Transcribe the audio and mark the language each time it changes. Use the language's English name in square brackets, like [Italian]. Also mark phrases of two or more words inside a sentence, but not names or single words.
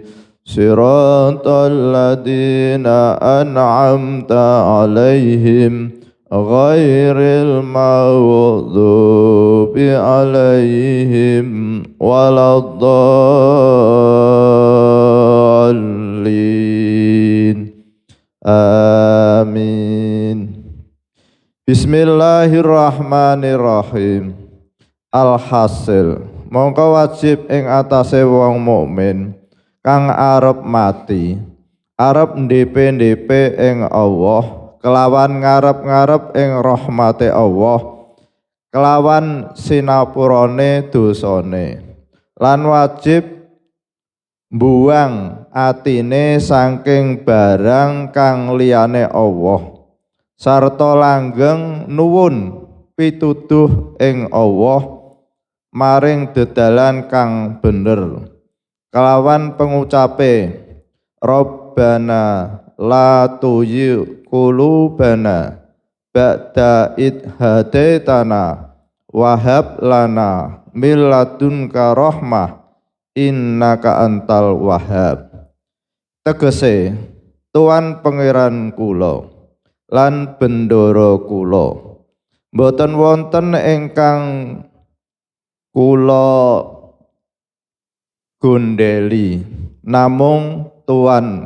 [Arabic] صراط الذين أنعمت عليهم غير المغضوب عليهم ولا الضالين. Amin. Bismillahirrahmanirrahim. [Javanese] Alhasil, mongko wajib ing atase wong mukmin kang arep mati, arep ndhepe-ndhepe ing Allah, kelawan ngarep-ngarep ing rahmate Allah, kelawan sinapurane dosane, lan wajib mbuwang atine saking barang kang liyane Allah, sarta langgeng nuwun pituduh ing Allah maring dedalan kang bener, kelawan pengucape [Arabic] ربنا لا تزغ قلوبنا بعد إذ هديتنا وهب لنا من لدنك رحمة إنك أنت الوهاب. [Javanese] Tegese Tuhan pangeran kula lan bendoro kula mboten wonten ingkang kula gondeli namung Tuhan.